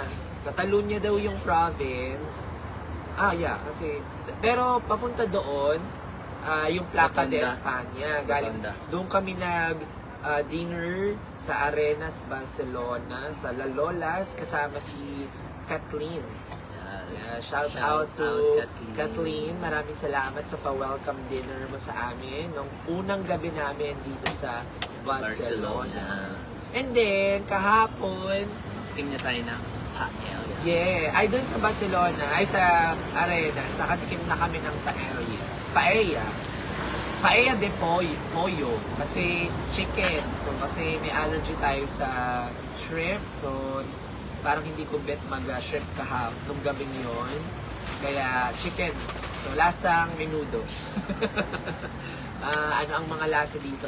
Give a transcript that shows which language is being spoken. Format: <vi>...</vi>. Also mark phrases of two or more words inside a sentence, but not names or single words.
<tl>Catalunya daw yung province. Yeah, kasi pero papunta doon, yung Placa de Batanda. España. Galing Batanda. doon kami dinner sa Arenas, Barcelona, sa La Lolas, kasama si Kathleen.</tl> <en>Yeah, shout out to Kathleen.</en> <tl>Maraming salamat sa pa-</tl> <en>welcome dinner</en> <tl>mo sa amin nung unang gabi namin dito sa Barcelona.</tl> <en>And then, kahapon,</en> <tl>Tikim niya tayo ng paella. ay dun sa Barcelona, ay sa Arenas, nakatikim na kami ng paella.</tl> <es>Paella de pollo.</es> <tl>Kasi chicken. So, kasi may allergy tayo sa shrimp. So, parang hindi ko bet mag-shrimp kahapon nung gabing yon. Kaya, chicken. So, lasang menudo. Ano ang mga lasa dito?</tl>